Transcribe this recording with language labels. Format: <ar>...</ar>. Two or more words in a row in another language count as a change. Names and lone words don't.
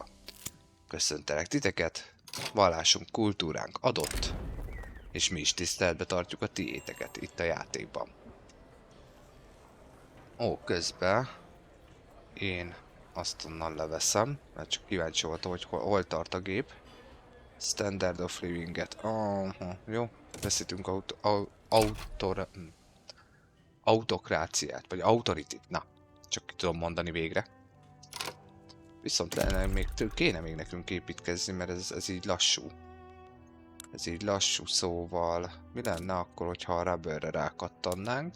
<hu>Köszöntelek titeket, vallásunk, kultúránk adott, és mi is tiszteletbe tartjuk a tiéteket itt a játékban. Ó, közben én azt onnan leveszem, mert csak kíváncsi voltam, hogy hol tart a gép.</hu> <en>Standard of Living-et.</en> <hu>Jó, veszítünk autokráciát, vagy autoritit. Na, csak ki tudom mondani végre. Viszont kéne még nekünk építkezni, mert ez így lassú. Ez így lassú, szóval mi lenne akkor, hogyha a rubberre rákattannánk?</hu>